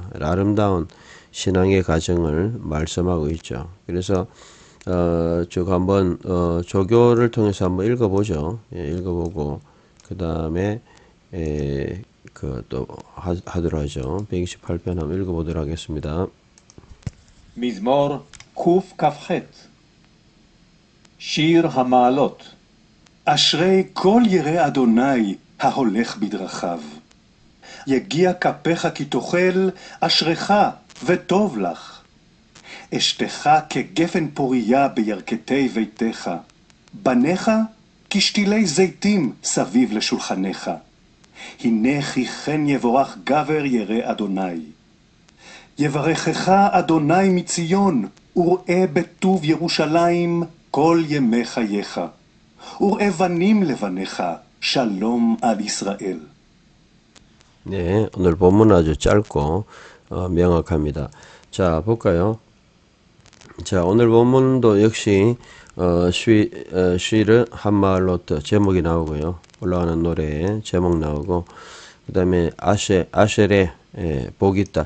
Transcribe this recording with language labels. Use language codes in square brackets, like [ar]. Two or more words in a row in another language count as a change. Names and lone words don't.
[ko] 아름다운 신앙의 가정을 말씀하고 있죠. 그래서 쭉 한번 조교를 통해서 한번 읽어보죠. 읽어보고 그 다음에 또 하도록 하죠. 128편 한번 읽어보도록 하겠습니다. [he] מזמור קכ"ח שיר המעלות. אשרי כל ירא אדוני ההולך בדרכיו. יגיע כפיך כי תאכל, אשריך וטוב לך. אשתך כגפן פוריה בירכתי ביתך. בניך כשתילי זיתים סביב לשולחניך. הנה כי כן יבורך גבר ירא אדוני. יברכך אדוני מציון, וראה בטוב ירושלים כל ימי חייך. וראה בנים לבניך, שלום על ישראל. [ko] 네, 오늘 본문 아주 짧고 명확합니다. 자, 볼까요? 자, 오늘 본문도 역시 [he] שיר המעלות [ko] 제목이 나오고요. 올라가는 노래 제목 나오고 그 다음에 아쉐레 복이 있다.